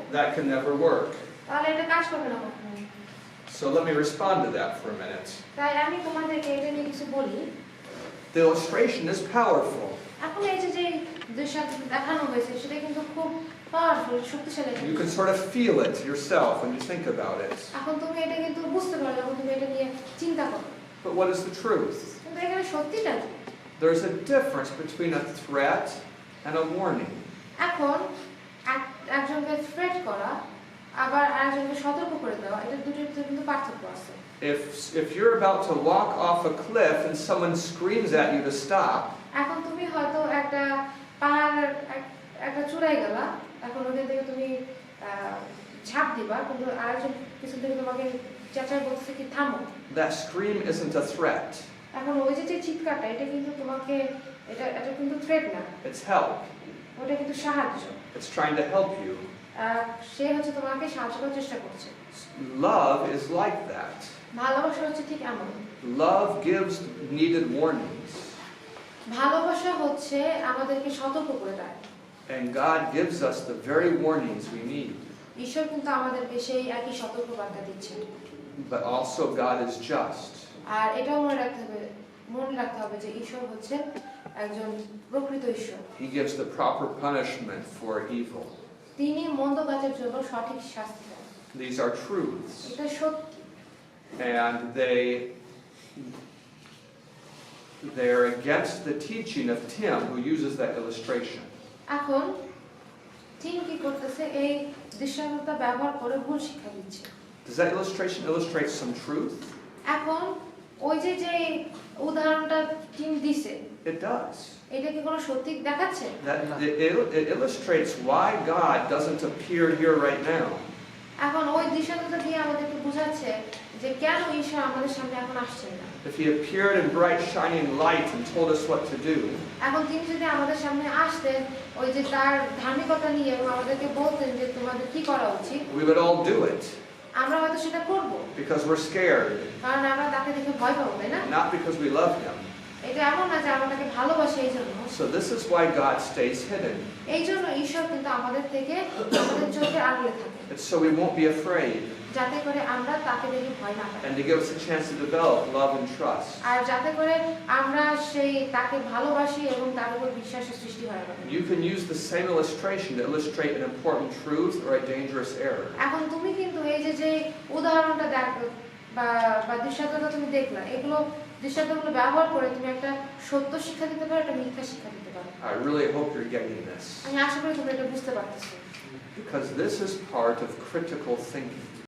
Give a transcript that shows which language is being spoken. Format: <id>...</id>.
<en>that can never work.</en> <bn>তাহলে এটা কাজ করবে না কখনো</bn> <en>So let me respond to that for a minute.</en> <bn>তাই আমি তোমাদেরকে এটা নিয়ে কিছু বলি</bn> <en>The illustration is powerful.</en> <bn>এখন এই যে দৃশ্যান্ত দেখানো হয়েছে সেটা কিন্তু খুব পাওয়ারফুল শক্তিশালী একটা</bn> <en>You can</en> <bn>বিষয়।</bn> <en>sort of feel it yourself when you think about it.</en> <bn>এখন তুমি এটা কিন্তু বুঝতে পারো যখন তুমি এটা নিয়ে চিন্তা করো</bn> <en>But what is the truth?</en> <bn>কিন্তু এখানে সত্যিটা কি</bn> <en>There's a difference between a threat and a warning.</en> <bn>এখন একজনকে থ্রেট করা আবার আরেকজনকে সতর্ক করে দেওয়া এটা দুটোর ভিতরে কিন্তু পার্থক্য আছে</bn> <en>If you're about to walk off a cliff and someone screams at you to stop,</en> <bn>এখন তুমি হয়তো একটা পাহাড়ের একটা চূড়ায় গেলা এখন ওখান থেকে তুমি ঝাঁপ দিবা কিন্তু আরেকজন পিছন থেকে তোমাকে চেঁচাই বলছে কি থামো</bn> <en>that scream isn't a threat.</en> <bn>এখন ওই যে চিৎকারটা এটা কিন্তু তোমাকে এটা কিন্তু থ্রেট না</bn> <en>It's help.</en> <bn>ওটা কিন্তু সাহায্য</bn> <en>It's trying to help you.</en> <bn>সে হচ্ছে তোমাকে সাহায্য করার চেষ্টা করছে</bn> <en>Love is like that.</en> <bn>ভালোবাসা হচ্ছে ঠিক এমন</bn> <en>Love gives needed warnings.</en> <bn>ভালোবাসা হচ্ছে আমাদেরকে সতর্ক করে দেয়</bn> <en>And God gives us the very warnings we need.</en> <bn>ঈশ্বর কিন্তু আমাদেরকে সেই একই সতর্ক বার্তা দিচ্ছেন</bn> <en>But also God is just.</en> <bn>আর এটাও মনে রাখতে হবে যে ঈশ্বর হচ্ছেন একজন প্রকৃত ঈশ্বর</bn> <en>He gives the proper punishment for evil.</en> <bn>তিনি মন্দ কাজের জন্য সঠিক শাস্তি দেন</bn> <en>These are truths.</en> <bn>এটা সত্যি</bn> <en>And they're against the teaching of Tim, who uses that illustration.</en> <bn>এখন ঠিক কি করতেছে এই দৃষ্টান্তটা ব্যবহার করে ভুল শিক্ষা দিচ্ছে</bn> <en>Does that illustration illustrate some truth?</en> <bn>এখন ওই যে উদাহরণটা টিম দিছে</bn> <en>It does.</en> <bn>এটা কি কোনো সত্যি দেখাচ্ছে</bn> <en>It illustrates why God doesn't appear here right now.</en> <bn>এখন ওই দৃষ্টান্তটা দিয়ে আমাদেরকে বোঝাচ্ছে যে কেন ঈশ্বর আমাদের সামনে এখন আসছেন না</bn> <en>If He appeared in bright shining light and told us what to do,</en> <bn>এখন তিনি যদি আমাদের সামনে আসতেন ওই যে তার ধার্মিকতা নিয়ে এবং আমাদেরকে বলতেন যে তোমাদের কি করা উচিত</bn> <en>we would all do it</en> <bn>আমরা হয়তো সেটা করব</bn> <en>because we're scared,</en> <bn>কারণ আমরা তাকে দেখে ভয় পাবো তাই না</bn> <en>not because we love Him.</en> <bn>এটা এমন না যে আমরা তাকে ভালোবাসি এই জন্য</bn> <en>So this is why God stays hidden.</en> <bn>এই জন্য ঈশ্বর কিন্তু আমাদের থেকে আমাদের চোখের আড়ালে থাকে</bn> <en>It's so we won't be afraid,</en> <bn>যাতে করে আমরা তাকে দেখে ভয় না পাই</bn> <en>and to give us a chance to develop love and trust.</en> <bn>আর যাতে করে আমরা সেই তাকে ভালোবাসি এবং তার উপর বিশ্বাসের সৃষ্টি হয় আমাদের</bn> <en>You can use the same illustration to illustrate an important truth or a dangerous error.</en> <bn>এখন তুমি কিন্তু এই যে উদাহরণটা দেখো বা দৃষ্টান্তটা তুমি দেখলা এগুলো দৃষ্টান্তগুলো ব্যবহার করে তুমি একটা সত্য শিক্ষা দিতে পারো একটা মিথ্যা শিক্ষা দিতে পারো</bn> <en>I really hope you're getting this,</en> <bn>আমি আশা করি তুমি এটা বুঝতে পারতেছো</bn> <en>because this is part of critical thinking.</en>